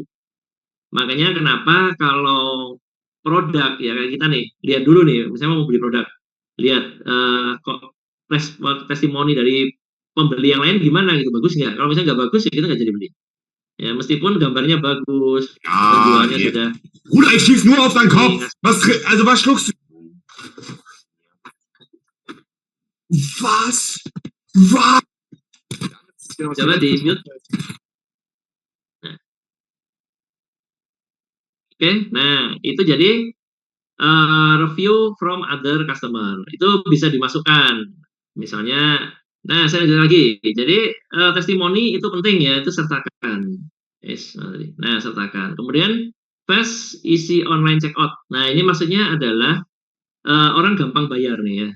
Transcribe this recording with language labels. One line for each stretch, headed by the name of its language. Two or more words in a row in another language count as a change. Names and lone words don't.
Indonesian: Makanya kenapa kalau produk ya kayak kita nih, lihat dulu nih, misalnya mau beli produk, lihat kok testimoni dari pembeli yang lain gimana gitu, bagus nggak? Kalau misalnya nggak bagus ya kita nggak jadi beli. Ya meskipun gambarnya bagus, Ja, penjualnya sudah
German: Bruder, ich schieß nur auf deinen Kopf.
Indonesian: diingat.
German: Was schluckst du? Was? Was?
Indonesian: Coba di mute. Nah, oke, nah itu jadi
English: review from other customer
Indonesian: itu bisa dimasukkan. Misalnya, nah saya lanjut lagi. Jadi testimoni itu penting ya, itu sertakan. Yes, nah sertakan. Kemudian
English: fast easy online checkout.
Indonesian: Nah ini maksudnya adalah orang gampang bayar nih ya.